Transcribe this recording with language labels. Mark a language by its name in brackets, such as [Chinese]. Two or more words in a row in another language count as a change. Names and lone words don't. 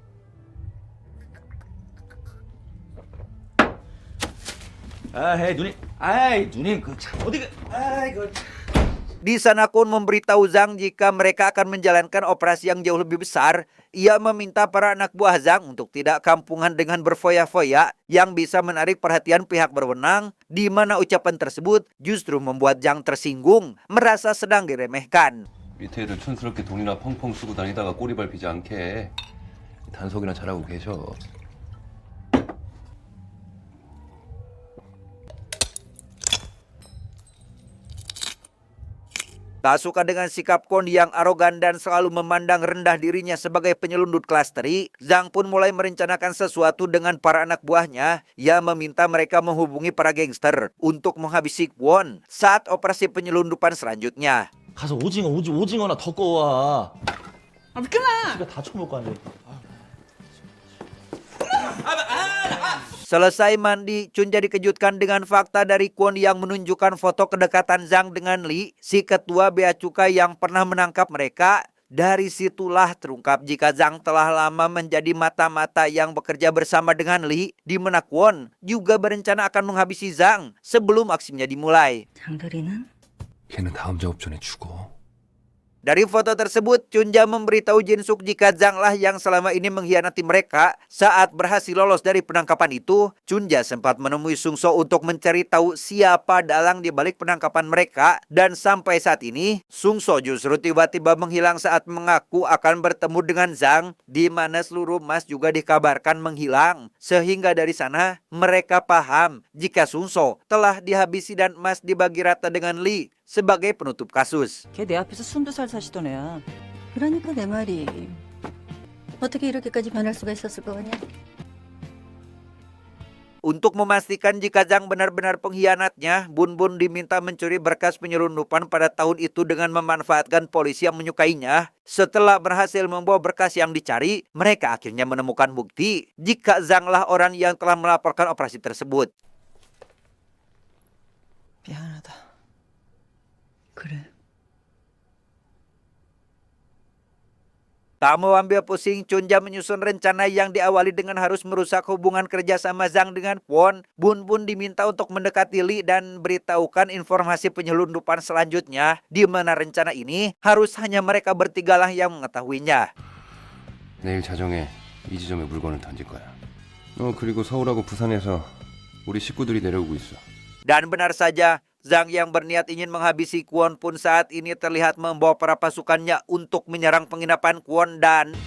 [Indonesian] Di sana Kwon memberitahu Zhang jika mereka akan menjalankan operasi yang jauh lebih besar. Ia meminta para anak buah Zhang untuk tidak kampungan dengan berfoya-foya yang bisa menarik perhatian pihak berwenang, di mana ucapan tersebut justru membuat Zhang tersinggung, merasa sedang diremehkan. [Korean] 밑에 애들 촌스럽게 돈이나 펑펑 쓰고 다니다가 꼬리 밟히지 않게 단속이나 잘하고 계셔. [Indonesian] Tak suka dengan sikap Kwon yang arogan dan selalu memandang rendah dirinya sebagai penyelundup kelas teri, Zhang pun mulai merencanakan sesuatu dengan para anak buahnya. Ia meminta mereka menghubungi para gangster untuk menghabisi Kwon saat operasi penyelundupan selanjutnya. [Korean] 가서 오징어나 더 꺼와. 아, 미끄나! 지가 다 처먹을 거 아니야. [Indonesian] Selesai mandi, Chunja dikejutkan dengan fakta dari Kwon yang menunjukkan foto kedekatan Zhang dengan Lee, si ketua bea cukai yang pernah menangkap mereka. Dari situlah terungkap jika Zhang telah lama menjadi mata-mata yang bekerja bersama dengan Lee, di mana Kwon juga berencana akan menghabisi Zhang sebelum aksinya dimulai. [Korean] 장도리는? 걔는 다음 작업 전에 죽어. [Indonesian] Dari foto tersebut, Chunja memberitahu Jin Suk jika Zhang lah yang selama ini mengkhianati mereka. Saat berhasil lolos dari penangkapan itu, Chunja sempat menemui Sung So untuk mencari tahu siapa dalang di balik penangkapan mereka. Dan sampai saat ini, Sung So justru tiba-tiba menghilang saat mengaku akan bertemu dengan Zhang, di mana seluruh emas juga dikabarkan menghilang. Sehingga dari sana, mereka paham jika Sung So telah dihabisi dan emas dibagi rata dengan Lee sebagai penutup kasus. [Korean] 걔 내 앞에서 숨도 살 사시던 애야. 그러니까 내 말이 어떻게 이렇게까지 변할 수가 있었을 거 같냐? [Indonesian] Untuk memastikan jika Zhang benar-benar pengkhianatnya, Bun Bun diminta mencuri berkas penyelundupan pada tahun itu dengan memanfaatkan polisi yang menyukainya. Setelah berhasil membawa berkas yang dicari, mereka akhirnya menemukan bukti jika Zhang lah orang yang telah melaporkan operasi tersebut. [Korean] 미안하다. 그래. [Indonesian] Tak mau ambil pusing, Chunja menyusun rencana yang diawali dengan harus merusak hubungan kerja sama Zhang dengan Kwon. Bun Bun diminta untuk mendekati Lee dan beritahukan informasi penyelundupan selanjutnya, di mana rencana ini harus hanya mereka bertiga lah yang mengetahuinya. [Korean] 내일 자정에 이 지점에 물건을 던질 거야. 그리고 서울하고 부산에서 우리 식구들이 내려오고 있어. [Indonesian] Dan benar saja, Zhang yang berniat ingin menghabisi Kwon pun saat ini terlihat membawa para pasukannya untuk menyerang penginapan Kwon dan...